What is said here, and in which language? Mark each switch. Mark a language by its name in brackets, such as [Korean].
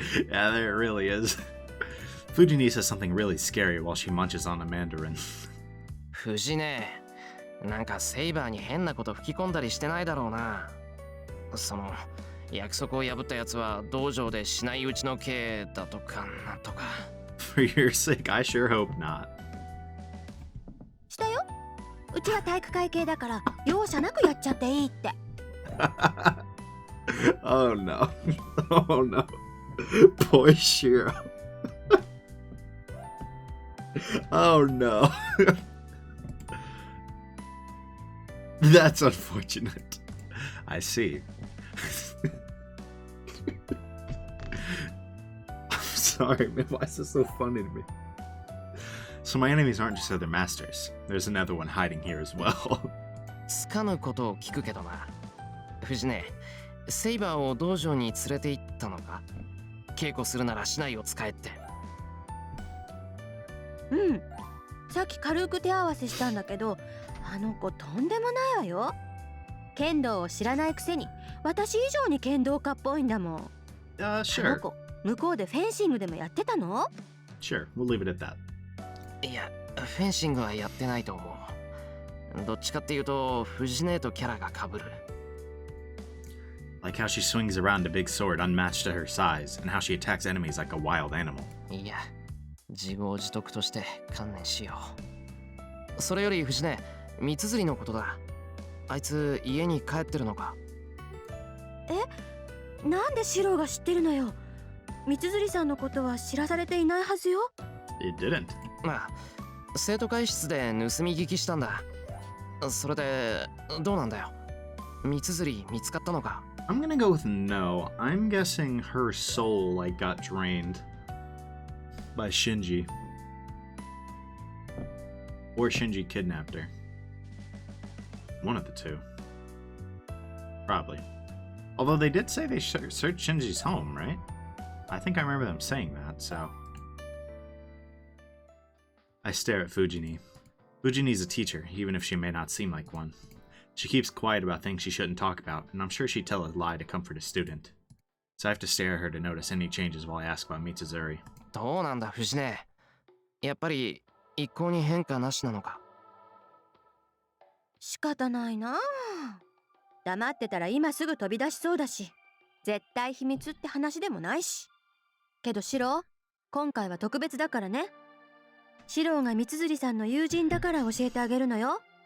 [English] Yeah, there it really is. Fujini says something really scary while she munches on a mandarin. [Japanese] Fujine, なんかセイバーに変なこと吹き込んだりしてないだろうな。その約束を破ったやつは道場でしないうちの刑だとかなんとか。 [English] For your sake, I sure hope not. [Japanese] したよ。うちは体育会系だから容赦なくやっちゃっていいって。 [English] Oh no. Oh no. Poor Shiro. Oh no. That's unfortunate. I see. I'm sorry, man. Why is this so funny to me? So my enemies aren't just other masters. There's another one hiding here as well. [Japanese] つかぬことを聞くけどな。藤根、セイバーを道場に連れて行ったのか？稽古するなら竹刀を使えって。うん。さっき軽く手合わせしたんだけど、あの子とんでもないわよ。剣道を知らないくせに、私以上に剣道家っぽいんだもん。 [English] Sure. [Japanese] あの子、向こうでフェンシングでもやってたの？ [English] Sure, we'll leave it at that. [Japanese] いや、フェンシングはやってないと思う。どっちかっていうと、藤根とキャラが被る。 [English] Like how she swings around a big sword unmatched to her size, and how she attacks enemies like a wild animal. [Japanese] いや、自業自得として観念しよう。それより藤根、三綴りのことだ。あいつ家に帰ってるのか？なんでシローが知ってるのよ。三綴さんのことは知らされていないはずよ。 [English] It didn't. [Japanese] まあ、生徒会室で盗み聞きしたんだ。それでどうなんだよ。三綴り見つかったのか？ [English] I'm gonna go with no. I'm guessing her soul like got drained by Shinji. Or Shinji kidnapped her. One of the two. Probably. Although they did say they searched Shinji's home, right? I think I remember them saying that, so... I stare at Fujini. Fujini's a teacher, even if she may not seem like one. She keeps quiet about things she shouldn't talk about, and I'm sure she'd tell a lie to comfort a student. So I have to stare at her to notice any changes while I ask about Mitsuzuri. [Japanese] どうなんだ藤根。やっぱり一向に変化なしなのか？仕方ないなあ。黙ってたら今すぐ飛び出しそうだし、絶対秘密って話でもないし。けどシロー、今回は特別だからね。シローが三綴さんの友人だから教えてあげるのよ。